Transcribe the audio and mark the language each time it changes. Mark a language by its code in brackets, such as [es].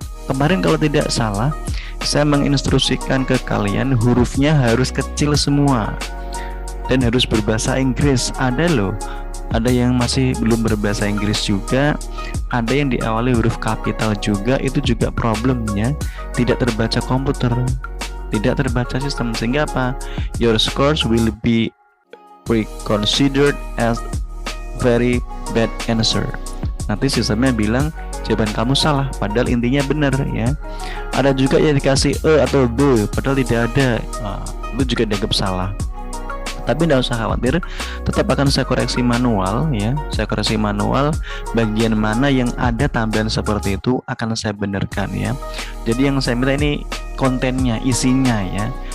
[id] Kemarin kalau tidak salah saya menginstruksikan ke kalian hurufnya harus kecil semua dan harus berbahasa Inggris. Ada yang masih belum berbahasa Inggris juga, ada yang diawali huruf kapital juga. Itu juga problemnya, tidak terbaca komputer, tidak terbaca sistem, sehingga apa? [en] Your scores will be considered as very bad answer. [id] Nanti sistemnya bilang jawaban kamu salah, padahal intinya benar ya. Ada juga yang dikasih E atau B padahal tidak ada, itu juga dianggap salah. Tapi tidak usah khawatir, tetap akan saya koreksi manual ya. Saya koreksi manual, bagian mana yang ada tambahan seperti itu akan saya benarkan ya. Jadi yang saya minta ini kontennya, isinya ya.